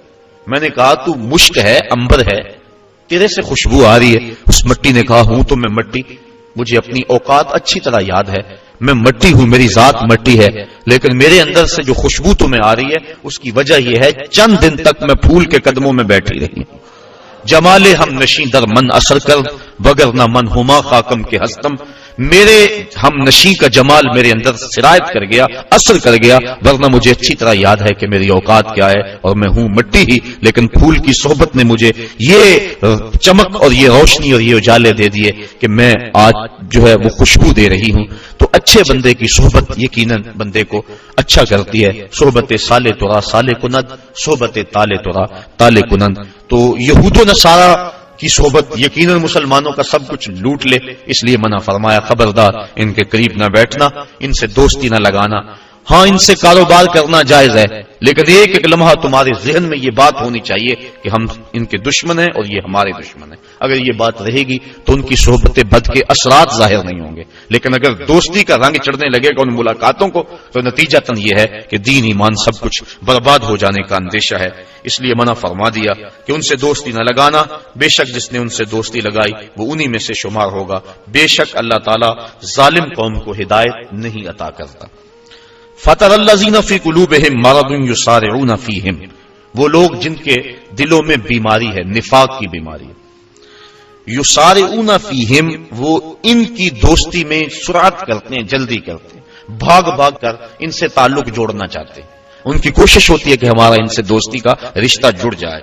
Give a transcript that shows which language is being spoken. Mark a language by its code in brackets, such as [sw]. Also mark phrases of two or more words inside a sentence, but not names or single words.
[ur] میں نے کہا تو مشک ہے، انبر ہے، تیرے سے خوشبو آ رہی ہے. اس مٹی نے کہا ہوں تو میں مٹی، مجھے اپنی اوقات اچھی طرح یاد ہے، میں مٹی ہوں، میری ذات مٹی ہے، لیکن میرے اندر سے جو خوشبو تمہیں آ رہی ہے اس کی وجہ یہ ہے چند دن تک میں پھول کے قدموں میں بیٹھی رہی ہوں. [fa] جمال ہم نشیں در من اثر کر وگر نہ من ہما خاکم کے ہستم. [ur] میرے ہم نشیں کا جمال میرے اندر سرایت کر گیا، اثر کر گیا، ورنہ مجھے اچھی طرح یاد ہے کہ میری اوقات کیا ہے اور میں ہوں مٹی ہی، لیکن پھول کی صحبت نے مجھے یہ چمک اور یہ روشنی اور یہ اجالے دے دیے کہ میں آج جو ہے وہ خوشبو دے رہی ہوں. تو اچھے بندے کی صحبت یقیناً بندے کو اچھا کرتی ہے. [fa] صحبت سالے تورا سالے کنند، صحبت تالے تورا تالے کنند. [ur] تو یہود و نصارہ کی صحبت یقیناً مسلمانوں کا سب کچھ لوٹ لے، اس لیے منع فرمایا خبردار ان کے قریب نہ بیٹھنا، ان سے دوستی نہ لگانا۔ ہاں ان سے کاروبار کرنا جائز ہے، لیکن ایک ایک لمحہ تمہارے ذہن میں یہ بات ہونی چاہیے کہ ہم ان کے دشمن ہیں اور یہ ہمارے دشمن ہیں۔ اگر یہ بات رہے گی تو ان کی صحبت بد کے اثرات ظاہر نہیں ہوں گے، لیکن اگر دوستی کا رنگ چڑھنے لگے گا ان ملاقاتوں کو تو نتیجتاً یہ ہے کہ دین ایمان سب کچھ برباد ہو جانے کا اندیشہ ہے۔ اس لیے منع فرما دیا کہ ان سے دوستی نہ لگانا، بے شک جس نے ان سے دوستی لگائی وہ انہی میں سے شمار ہوگا، بے شک اللہ تعالیٰ ظالم قوم کو ہدایت نہیں عطا کرتا۔ [ar] فَتَرَى الَّذِينَ فِي قُلُوبِهِم مَّرَضٌ يُسَارِعُونَ فِيهِمْ، [ur] وہ لوگ جن کے دلوں میں بیماری ہے، نفاق کی بیماری ہے، [ar] یسارعون فیہم، [ur] وہ ان کی دوستی میں سرعت کرتے ہیں، جلدی کرتے ہیں، بھاگ بھاگ کر ان سے تعلق جوڑنا چاہتے ہیں، ان کی کوشش ہوتی ہے کہ ہمارا ان سے دوستی کا رشتہ جڑ جائے۔